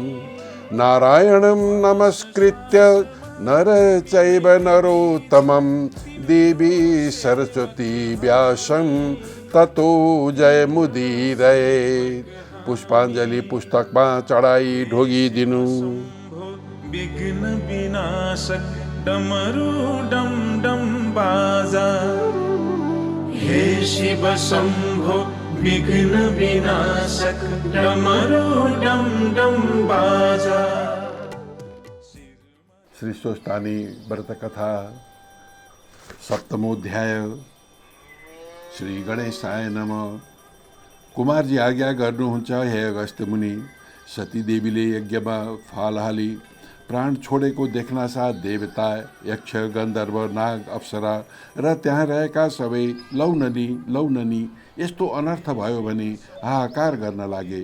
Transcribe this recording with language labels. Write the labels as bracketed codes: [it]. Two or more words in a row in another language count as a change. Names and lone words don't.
[sa] नारायणं नमस्कृत्य नर चैव नरोत्तमं। देवी सरस्वती व्यासं ततो जयमुदीरये। [ne] पुष्पांजलि पुस्तकमा चढाई ढोगिदिनु। विघ्न विनाशक डमरू डम डम बाजा। हे शिव शंभो विघ्न विनाशक डमरू डम डम बाजा। श्री स्वस्थानी व्रत कथा सप्तमोध्याय। [sa] श्री गणेशाय नमः। [ne] कुमारजी आज्ञा गर्नुहुन्छ हे अगस्त्य मुनि। सतीदेवीले यज्ञमा फाल हाली प्राण छोडेको देख्नासाथ देवता यक्ष गन्धर्व नाग अप्सरा र त्यहाँ रहेका सबै लौननी यस्तो अनर्थ भयो भने हाहाकार गर्न लागे।